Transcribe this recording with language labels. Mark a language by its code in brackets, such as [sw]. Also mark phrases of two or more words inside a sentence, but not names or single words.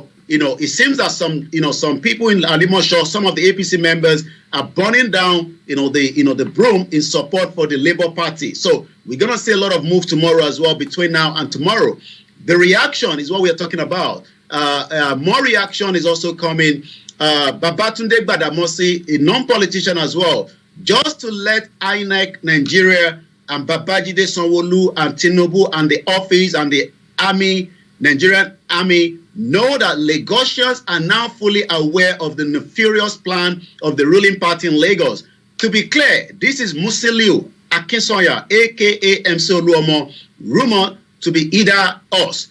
[en] It seems that some people in Alimosho, some of the APC members are burning down, the broom in support for the Labour Party. So we're gonna see a lot of move tomorrow as well, between now and tomorrow. The reaction is what we are talking about. More reaction is also coming. Babatunde Gbadamosi, a non-politician as well, just to let INEC Nigeria and Babajide Sanwo-Olu and Tinubu and the office and the army, Nigerian army, know that Lagosians are now fully aware of the nefarious plan of the ruling party in Lagos. To be clear, this is Musiliu Akinsoya, aka MC Oluomo, rumored to be either us.